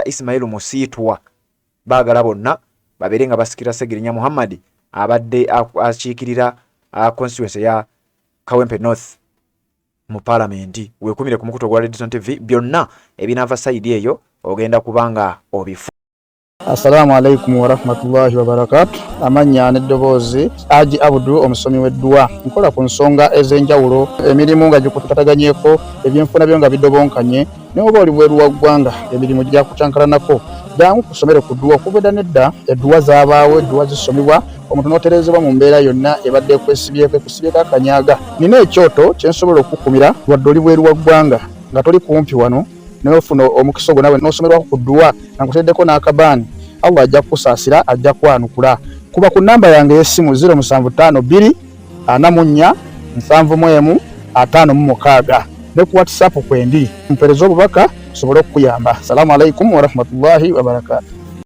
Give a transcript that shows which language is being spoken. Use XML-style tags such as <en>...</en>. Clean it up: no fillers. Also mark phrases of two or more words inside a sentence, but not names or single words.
<lg>Ismail Musiitwa, baagala bonna babeere nga basikira Ssegirinya Muhammad abadde akiikirira constituency ya Kawempe North mu parliament. Weekumire ku mukutu gwa Redison TV, byonna ebinaava sayidi eyo ogenda kubanga obifu.</lg> <ar>السلام عليكم ورحمة الله وبركاته.</ar> <lg>Amanya n'eddoboozi Haji Abdu omusomi w'eddwa. Nkola ku nsonga ez'enjawulo, emirimu nga gikutukataganyeeko, ebyenfuna byo nga bidobonkanye, ne oba oli bweru wa ggwanga emirimu gya kucankalanako. Jangu kusomere ku ddwa okuvudda nedda eddwa zaabaawo, eddwa zisomibwa, omuntu n'otereezebwa mu mbeera yonna ebadde ekusibyeko akanyaga. Nina ekyoto kye nsobola okukumira wadde oli bweru wa ggwanga nga toli kumpi wano n'ofuna omukisa ogwo nawe n'osomerwako ku ddwa nga nkuteddeko n'akabaani. Allah ajja kukusaasira, ajja kwanukula. Kuba ku namba yange y'essimu 0752 44 71 56 ne ku WhatsApp kwendi mpereza obubaka sobole okuyamba.</lg> <ar>السلام عليكم ورحمة الله وبركاته.</ar>